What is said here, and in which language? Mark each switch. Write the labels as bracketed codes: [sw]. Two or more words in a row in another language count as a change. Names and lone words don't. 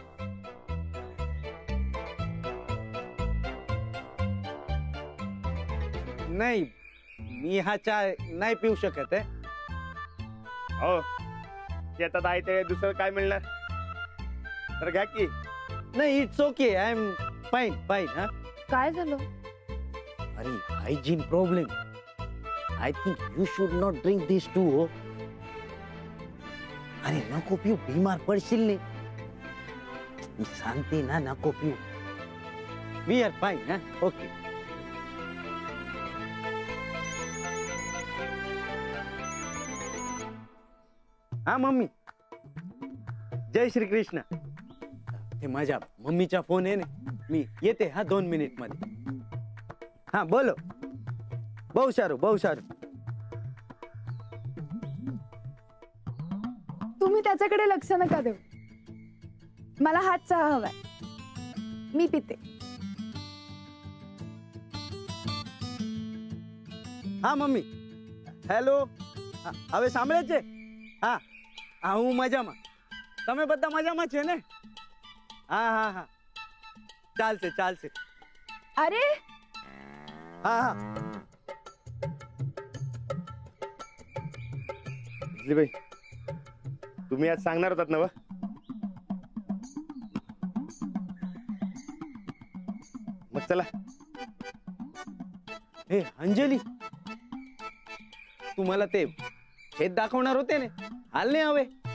[mr] नाही, मी हा चहा नाही पिऊ शकत आहे. हो शेतात आहे ते दुसरं काय मिळणार. तर घ्या की. [en] नाही, it's okay. I am fine fine. हा, [mr] काय झालं? [en] अरे hygiene problem. I think you should not drink this too. [mr] हो, अरे नको पिऊ, बीमार पडशील ने. मी सांगते ना, नको पिऊ. [en] we are fine. हा, ओके. हा मम्मी, [hi] जय श्री कृष्ण. [mr] ते माझ्या मम्मीचा फोन आहे ना, मी येते हा 2 मिनिट मध्ये. [gu] હા બોલો. બહુ સારું. [mr] तुम्ही त्याच्याकडे लक्ष नका देऊ. मला हाच चहा हवाय. मी पिते. [gu] હા મમ્મી. હેલો, હવે સાંભળે છે? હા હા, હું મજામાં. તમે બધા મજામાં છે ને? હા હા હા, ચાલશે. अरे હા હા. [mr] बाई तुम्ही आज सांगणार होतात ना व? मग चला. हे अंजली, तू मला ते शेत दाखवणार होते ने, आले हवे.